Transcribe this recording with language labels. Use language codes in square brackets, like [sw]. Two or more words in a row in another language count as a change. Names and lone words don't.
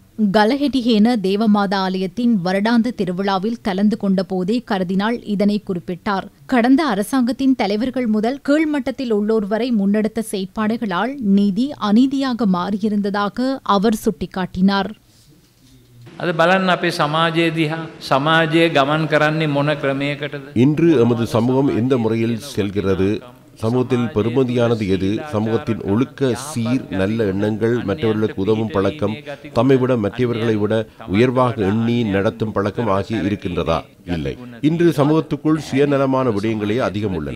[ta] கலஹெட்டிஹேன தேவமாதா ஆலயத்தின் வருடாந்த திருவிழாவில் கலந்து கொண்ட போதே கர்தினால் இதனை குறிப்பிட்டார். கடந்த அரசாங்கத்தின் தலைவர்கள் முதல் கீழ்மட்டத்தில் உள்ளோர் வரை முன்னெடுத்த செயற்பாடுகளால் நீதி அநீதியாக மாறியிருந்ததாக அவர் சுட்டிக்காட்டினார். [si] அது බලන්න අපේ සමාජයේ දිහා සමාජයේ ගමන් කරන්නේ මොන ක්‍රමයකටද? [ta] இன்று எமது சமூகம் எந்த முறையில் செல்கிறது? சமூகத்தில் பெருமதியானது எது? சமூகத்தின் ஒழுக்க சீர், நல்ல எண்ணங்கள், மற்றவர்களுக்கு உதவும் பழக்கம், தம்மை விட மற்றவர்களை விட உயர்வாக எண்ணி நடத்தும் பழக்கம் ஆகிய இருக்கின்றதா? இல்லை. இன்று சமூகத்துக்குள் சுயநலமான விடயங்களே அதிகம் உள்ளன.